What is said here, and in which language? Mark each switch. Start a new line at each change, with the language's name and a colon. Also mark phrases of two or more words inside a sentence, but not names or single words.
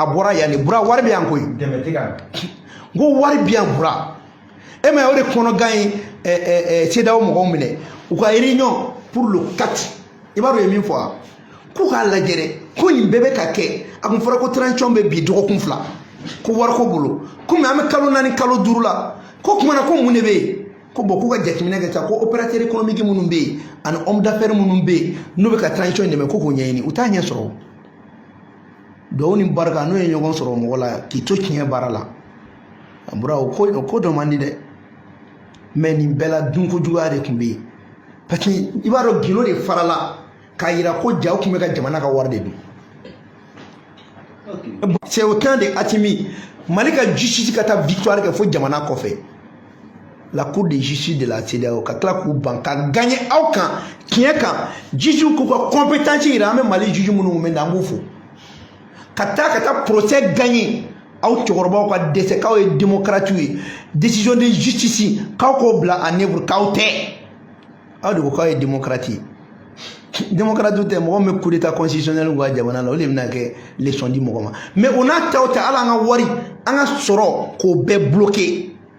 Bambara: bɔra yan de bura wari bɛ yan koyi n ko wari bɛ yan bura e ma ye o de kɔnɔgan ye CEDEAO mɔgɔw minɛ u ka
French: réunion pour le 4
Bambara: i b'a dɔn u ye min fɔ wa k'u k'a lajɛ dɛ ko nin bɛɛ bɛ ka kɛ a tun fɔra ko transition bɛ bi dɔgɔkun 2 ko wari ko bolo komi an bɛ kalo 4 kalo 5 la ko kumana ko mun de bɛ yen ko bon k'u ka jateminɛ kɛ sa ko
French: opérateur économique
Bambara: minnu bɛ yen ani
French: homme d'affaires
Bambara: minnu bɛ yen n'u bɛ ka transition in dɛmɛ ko k'o ɲɛɲini u t'a ɲɛ sɔrɔ duwawu ni barika n'o ye ɲɔgɔn sɔrɔ mɔgɔ la k'i to tiɲɛ baara la a bɔra o ko dɔ man di dɛ mɛ nin bɛɛ la dunkojuguya de tun bɛ yen
French: parce que
Bambara: i b'a dɔn gindo de farala k'a yira ko jaw tun bɛ ka jamana ka wari de dun
French: c'est au temps de
Bambara: Assimi Mali ka justice ka taa victoire kɛ fo jamana kɔfɛ
French: la cour de justice de la CEDEAO
Bambara: ka tila k'u ban ka gagner aw kan tiɲɛ kan juge k'u ka compétence yira an bɛ Mali juge minnu mɛn an b'u fo ka taa
French: procès gagner
Bambara: aw cɛkɔrɔbaw ka dɛsɛ k'aw ye démocrate ye
French: décision de justice
Bambara: k'aw k'o bila
French: en œuvre
Bambara: k'aw tɛ aw de ko k'aw ye démocrate ye démocrate tɛ mɔgɔ min bɛ
French: coup d'état constitutionnel
Bambara: ka jamana la o de bɛna kɛ leçon di mɔgɔ ma mais o n'a ta o tɛ hali an ka wari an ka sɔrɔ k'o bɛɛ bloqué.